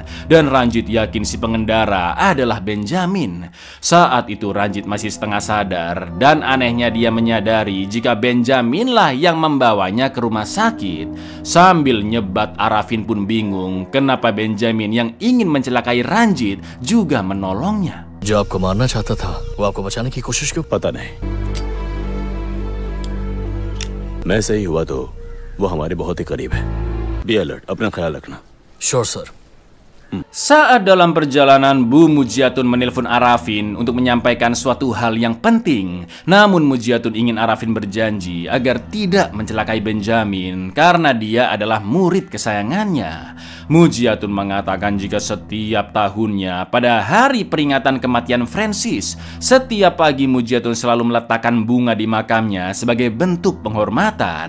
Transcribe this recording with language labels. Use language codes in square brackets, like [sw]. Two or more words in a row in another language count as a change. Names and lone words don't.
[id] Dan Ranjit yakin si pengendara adalah Benjamin. Saat itu Ranjit masih setengah sadar, dan anehnya dia menyadari jika Benjamin lah yang membawanya ke rumah sakit. Sambil nyebat, Arafin pun bingung kenapa Benjamin yang ingin mencelakai Ranjit juga menolongnya. [hi] जो आपको मारना चाहता था वो आपको बचाने की कोशिश क्यों? पता नहीं, मैं सही हुआ तो वो हमारे बहुत ही करीब है। [en] be alert, [hi] अपना ख्याल रखना। [en] sure sir. [id] Saat dalam perjalanan, Bu Mujiatun menelpon Arafin untuk menyampaikan suatu hal yang penting. Namun Mujiatun ingin Arafin berjanji agar tidak mencelakai Benjamin karena dia adalah murid kesayangannya. Mujiatun mengatakan jika setiap tahunnya pada hari peringatan kematian Francis, setiap pagi Mujiatun selalu meletakkan bunga di makamnya sebagai bentuk penghormatan.